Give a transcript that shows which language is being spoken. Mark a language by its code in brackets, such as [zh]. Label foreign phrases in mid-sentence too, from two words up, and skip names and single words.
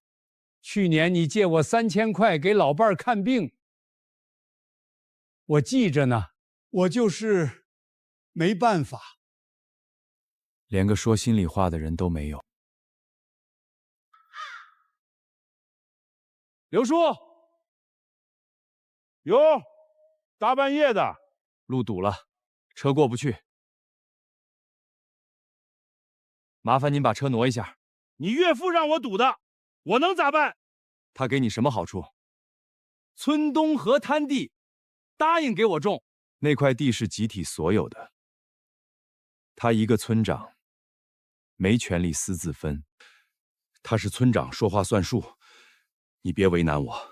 [zh] 去年你借我3000塊給老伴兒看病，我記着呢。我就是沒辦法，連個說心裡話的人都沒有。劉叔，喲，大半夜的，路堵了，车過不去。麻煩您把车挪一下。你岳父让我堵的，我能咋办？他給你什麼好處？村東河灘地，答應給我種。那塊地是集體所有的，他一個村長，沒權利私自分。他是村長，說話算數，你別為難我。